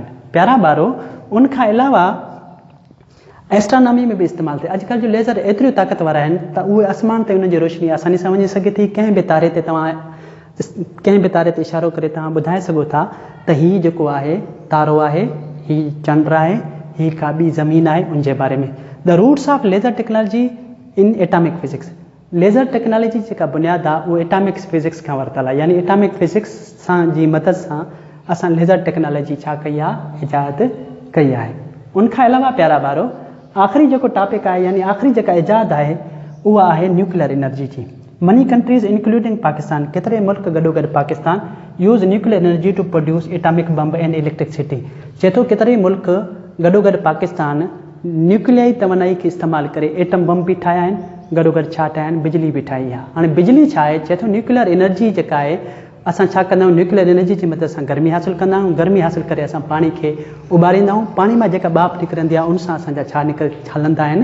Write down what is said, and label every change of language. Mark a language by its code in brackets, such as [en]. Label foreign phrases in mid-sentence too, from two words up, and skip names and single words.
[sd] प्यारा ॿारो, उनखां अलावा एस्ट्रोनॉमी में बि इस्तेमालु थिए। अॼुकल्ह जो लेज़र एतिरियूं ताक़त वारा आहिनि त उहे आसमान ते उन्हनि जी रोशनी आसानी सां वञी सघे थी। कंहिं बि तारे ते इशारो करे तव्हां ॿुधाए सघो था त हीउ जेको आहे तारो आहे, हीउ चंड आहे, हीउ का ॿी ज़मीन आहे, उनजे बारे में। [en] The roots of laser technology in atomic physics. laser technology [sd] जेका बुनियादु आहे उहा [en] atomic physics [sd] खां वरितल आहे। यानी [en] atomic physics [sd] सां जी मदद सां असां [en] laser technology [sd] छा कई आहे? इजाद कई आहे। उनखां अलावा प्यारा ॿारो, आख़िरी जेको टॉपिक आहे यानी आख़िरी जेका इजाद आहे उहा आहे [en] nuclear energy [sd] जी। [en] Many countries including Pakistan, [sd] केतिरे मुल्क गॾोगॾु पाकिस्तान [en] use nuclear energy to produce atomic bomb and electricity. [sd] चए थो केतिरे मुल्क गॾोगॾु पाकिस्तान न्यूक्लियाई तवानाई खे इस्तेमालु करे एटम बम बि ठाहिया आहिनि, गॾोगॾु छा ठाहिया आहिनि? बिजली बि ठाही आहे। हाणे बिजली छा आहे? चए थो [en] nuclear energy [sd] जेका आहे असां छा कंदा आहियूं? [en] nuclear energy [sd] जी मदद सां गर्मी हासिलु कंदा आहियूं। गर्मी हासिलु करे असां पाणी खे उॿारींदा आहियूं। पाणी मां जेका बाफ़ निकिरंदी आहे उन सां असांजा छा हलंदा आहिनि?